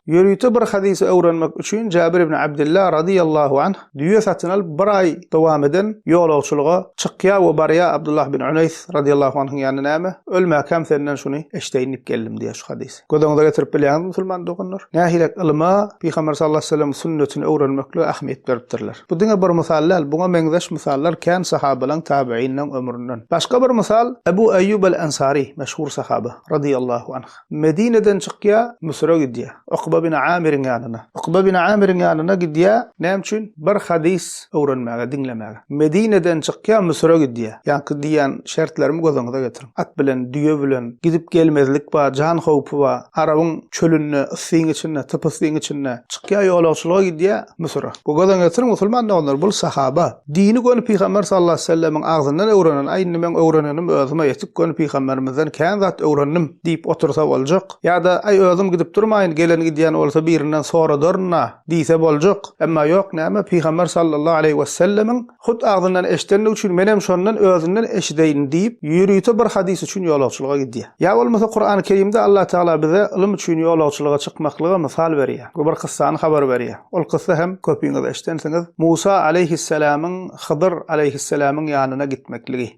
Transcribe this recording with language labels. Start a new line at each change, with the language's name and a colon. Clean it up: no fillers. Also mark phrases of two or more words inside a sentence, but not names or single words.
Turkmen: Ýörüýte bir hadisi öwrenmek üçin Jabir ibn Abdullah
Arabic: رضي الله عنه
Turkmen: düýe satyn alyp bir aý dowam eden ýolagçylyga çykýar we barýar Abdullah bin Unays
Arabic: رضي الله عنه'ın
Turkmen: ýanyna näme? Ölmäkem senden şuny eşdeýinip geldim diýär şu hadis. Godaňyza getirip bilýän musulman dogunlar. Nähilek ilma Peygamber
Arabic: صلى الله عليه وسلم
Turkmen: sünnetini öwrenmekle ähmiýet beripdirler. Bu diňe bir misallar, buňa meňzeş misallar kän sahabalar tabiinden ömründen. Başga bir misal Ebu Eyyub el-Ensari meşhur sahaba
Arabic: رضي الله عنه.
Turkmen: Medine'den çykýar, Mısır'a gidýär. Uqba bin Amir'in ýanyna. Uqba bin Amir'in ýanyna gidýär. Näme üçin? Bir hadis öwrenmäge, dinlemäge. Medine'den çykýar, Mısır'a gidýär. Ýa-ni diýen şertlerimi gözaňyza getiriň. At bilen, düýe bilen gidip gelmezlik ba, jan howpy ba, arabyň çölünde, yssyň içinde, typysyň içinde çykýar ýolagçylyga gidýär Mısır'a. Bu gözaňyza getiriň musulmanlar, bu sahaba dini gönü Peygamber
Arabic: صلى الله عليه وسلم'in
Turkmen: ağzından öwrenen, aýdyny men öwrenenim özüme ýetip gönü Peygamberimizden kän zat öwrendim diýip otursa boljak. Ýa-da ay özüm gidip durmaýyn, gelen gidýän bolsa birinden sonra durna diýse boljak. Emma ýok, näme Peygamber
Arabic: صلى الله عليه وسلم'in
Turkmen: hut ağzından eşitdenlik üçin men hem şondan özünden eşideýin diýip ýürüýte bir hadis üçin ýolagçylyga gidýär. Ýa bolmasa Kur'an-ı Kerimde Allah Taala bize ilim üçin ýolagçylyga çykmaklyga misal berýär. Bu bir kıssany habar berýär. Ol kıssa hem köpüňiz eşitdensiňiz Musa aleyhisselam'ın Hıdır aleyhisselam'ın ýanyna gitmekligi.